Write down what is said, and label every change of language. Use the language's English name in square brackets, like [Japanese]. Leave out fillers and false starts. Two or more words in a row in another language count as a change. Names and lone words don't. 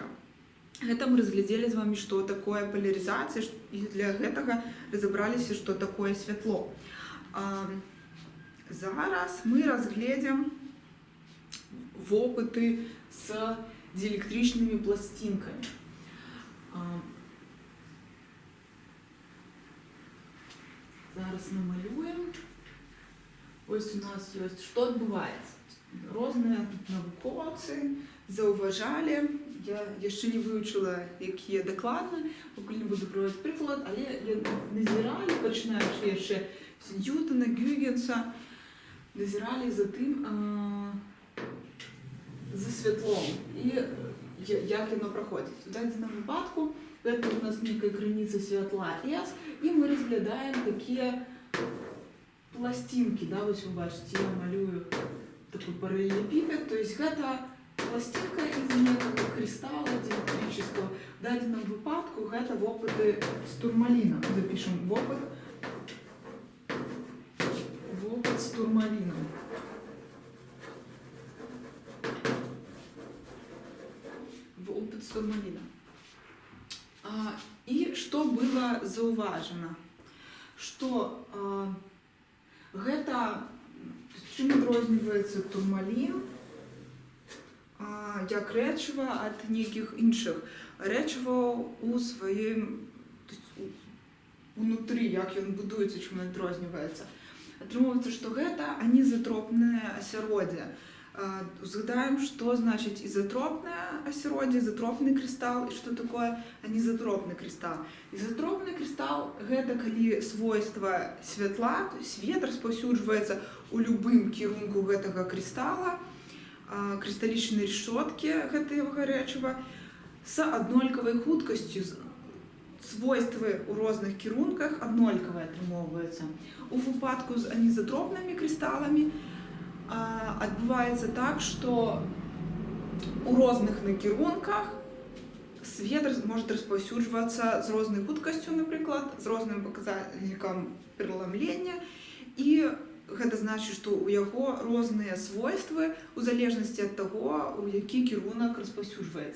[Belarusian] Гэта мы разглядзелі з вами, што такое поляризацыя, і для гэтага разабраліся, што такое святло. Зараз мы разгледзім вопыты з дыэлектрычнымі пласцінкамі. [Ukrainian] Зараз намалюємо. Ось у нас є, що відбувається. Різні науковці зауважали, я ще не вивчила, які є докладно, поки не буду проводити приклад, але назирали, починаючи ще з Ньютона, Гюйгенса, назирали за тим, за світлом і як воно проходить. В даному випадку це у нас некая границя світла S, і ми розглядаємо такі пластинки, да, ось ви бачите, я малюю [Russian] такой параллелепипед, то есть это пластинка из некого кристалла диэлектрического. В данном випадку это опыты с турмалином. Запишем в опыт с турмалином. В опыт с турмалином. И что было зауважено? Что это [Ukrainian] чим відрізняється турмалін як речиво від ніяких інших речиво у своєму, внутрі, як він будується, чим він відрізняється. Отримується, що це анізотропне осероддя. Згадаємо, що значить ізотропне осероддя, ізотропний кристал і що таке анізотропний кристал. Ізотропний кристал – це коли свойства світла, [Russian] то есть свет [Belarusian] розповсюджується у любым кірунку гэтага кристалла, кристаллічнай решетки гэтага речива з однолькавай хуткасцю. Свойствы у розных кірунках однолькавыя атрымоўваюцца. У выпадку з анізотропнымі крысталламі адбываецца так, што у розных накірунках свет может распаўсюджвацца з рознай хуткасцю, напрыклад, з розным паказальнікам пераламлення, і гэта значыць, што ў яго розныя свойствы у залежнасці ад таго, у які кірунак распаўсюджваецца.